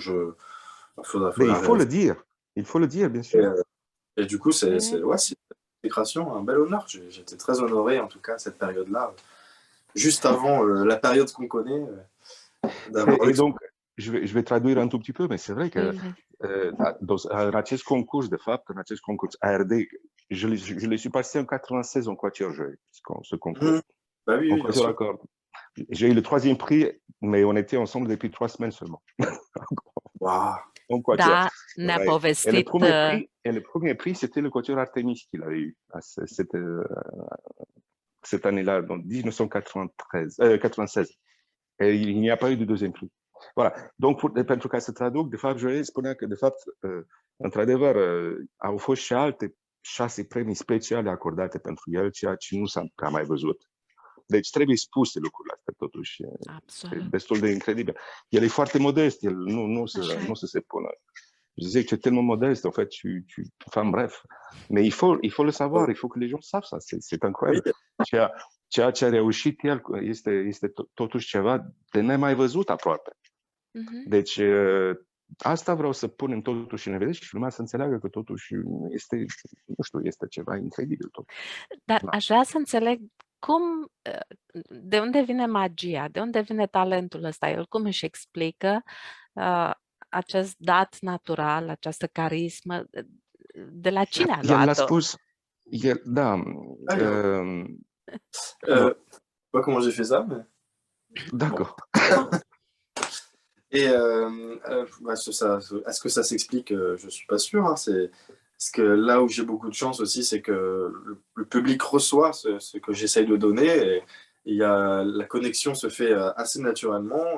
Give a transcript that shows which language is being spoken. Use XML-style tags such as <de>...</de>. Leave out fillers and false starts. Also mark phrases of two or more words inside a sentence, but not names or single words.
<fr>Mais il faut le dire. Il faut le dire, bien sûr. Et du coup, c'est une création, un bel honneur. J'étais très honoré, en tout cas, à cette période-là, juste avant la période qu'on connaît. Et donc, je vais traduire un tout petit peu, mais c'est vrai que</fr> <ro>în acest concurs, de fapt, în acest concurs ARD,</ro> <fr>je l'ai su passer en 96 en quatuor joué, ce concours. Bah oui, en quatuor à cordes. J'ai eu le 3e prix, mais on était ensemble depuis 3 semaines seulement. Wow. En quatuor.</fr> <ro>Da, ne-a povestit.</ro> <fr>Et le premier prix, c'était le quatuor Artemis qu'il avait eu. Cette année-là, en 1996. Et il n'y a pas eu de deuxième prix. Voilà. Donc,</fr> <ro>pentru ca să traduc, de fapt, Joel spunea că, de fapt, într-adevăr, au fost și alte 6 premii speciale acordate pentru el, ceea ce nu s-a prea mai văzut. Deci trebuie spuse lucrurile astea, totuși. Absolut. E destul de incredibil. El e foarte modest, el nu se pună.</ro> <fr>Je disais que tu es tellement modeste, en fait, enfin bref. Mais il faut le savoir, il faut que les gens savent ça, c'est incroyable.</fr> <ro>Ceea ce a reușit el este totuși ceva de nemai văzut aproape. Deci asta vreau să punem totuși în evidență și lumea să înțeleagă că totuși este, nu știu, este ceva incredibil tot. Dar aș vrea să înțeleg de unde vine magia, de unde vine talentul ăsta, el cum își explică acest dat natural, această carismă, de la cine a luat-o? Da,</ro> <fr>Alors, alors, pas comment j'ai fait ça, mais bon. d'accord. Et bah, est-ce que ça s'explique? Je suis pas sûr, hein. C'est parce que là où j'ai beaucoup de chance aussi, c'est que le public reçoit ce que j'essaye de donner et la connexion se fait assez naturellement.</fr>